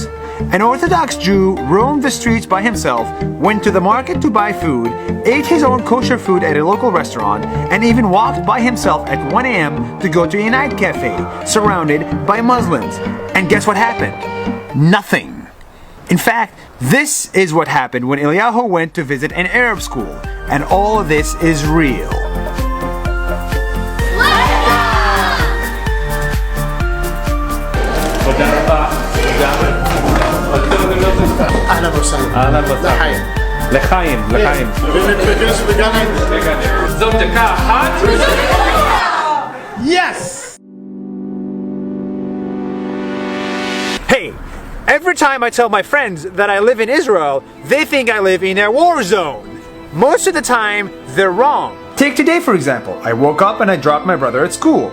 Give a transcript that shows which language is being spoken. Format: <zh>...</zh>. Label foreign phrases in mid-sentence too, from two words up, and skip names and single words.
<en>An Orthodox Jew roamed the streets by himself, went to the market to buy food, ate his own kosher food at a local restaurant, and even walked by himself at 1 a.m. to go to a night cafe, surrounded by Muslims. And guess what happened? Nothing. In fact, this is what happened when Eliyahu went to visit an Arab school. And all of this is real.</en> <ar>أهلا وسهلا. أهلا وسهلا.</ar> <he>לחיים, לחיים. זאת דקה אחת.</he> <en>Yes! Hey, every time I tell my friends that I live in Israel, they think I live in a war zone. Most of the time, they're wrong. Take today for example. I woke up and I dropped my brother at school.</en>